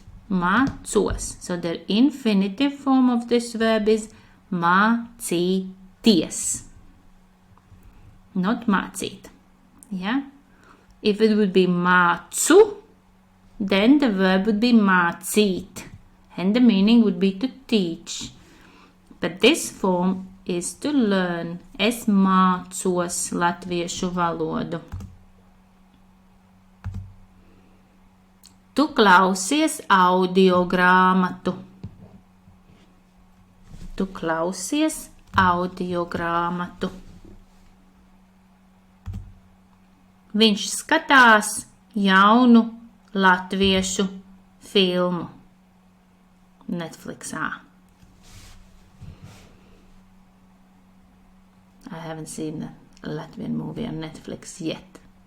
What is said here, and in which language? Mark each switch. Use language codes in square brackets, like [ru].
[en] Mācos. So the infinitive form of this verb is mācīties. Not mācīt. If it would be mācu, then the verb would be mācīt. And the meaning would be to teach. But this form is to learn. [lv] Es mācos latviešu valodu. Tu klausies audiogrāmatu. Tu klausies audiogrāmatu. Viņš skatās jaunu latviešu filmu Netflixā. [en] I haven't seen a Latvian movie on Netflix yet.